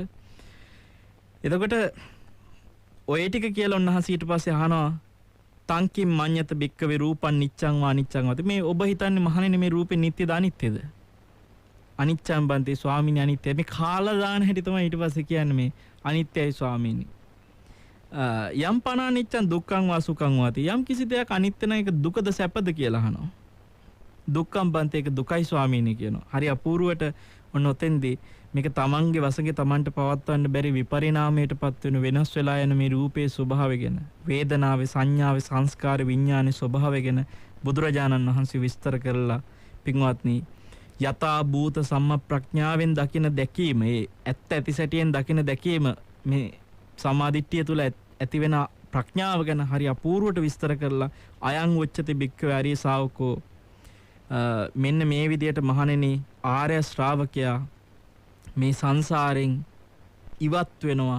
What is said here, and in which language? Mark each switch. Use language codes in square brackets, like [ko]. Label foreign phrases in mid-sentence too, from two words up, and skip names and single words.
[si] එතකොට ඔය ටික කියලා උන්වහන්සේ ඊට පස්සේ අහනවා [pi] තංකින් මඤ්ඤත බික්කවේ රූපං නිච්ඡං වා අනිච්ඡං වා. [si] මේ ඔබ හිතන්නේ මහණෙනි මේ රූපේ නිට්ටයද අනිත්‍යද? [pi] අනිච්ඡං බන්තේ [si] ස්වාමීනි අනිත්‍යයි. මේ කාලා දාන හැටි තමයි ඊට පස්සේ කියන්නේ මේ අනිත්‍යයි ස්වාමීනි. [pi] යම් පන අනිච්ඡං දුක්ඛං වා සුඛං වාති. [si] යම් කිසි දෙයක් අනිත්‍ය නම් ඒක දුකද සැපද කියලා අහනවා. [pi] දුක්ඛං බන්තේ [si] ඒක දුකයි ස්වාමීනි කියනවා. හරි අපූර්වට ඔන්න ඔතෙන්දී මේක තමන්ගේ වශයෙන් තමන්ට පවත්වන්න බැරි විපරිණාමයටපත් වෙන වෙනස් වෙලා යන මේ රූපේ ස්වභාවය ගැන වේදනාවේ සංඥාවේ සංස්කාර විඥානයේ ස්වභාවය ගැන බුදුරජාණන් වහන්සේ විස්තර කරලා පින්වත්නි යථා භූත සම්මප්‍රඥාවෙන් දකින දැකීම ඒ ඇත්ත ඇතිසැටියෙන් දකින දැකීම මේ සමාධිට්ඨිය තුල ඇති වෙන ප්‍රඥාව ගැන හරි අපූර්වට විස්තර කරලා [pi] අයං උච්චති බික්ඛවේ ආර්ය ශාවකෝ [si] මෙන්න මේ විදියට මහණෙනි ආර්ය ශ්‍රාවකයා මේ සංසාරෙන් ඉවත් වෙනවා.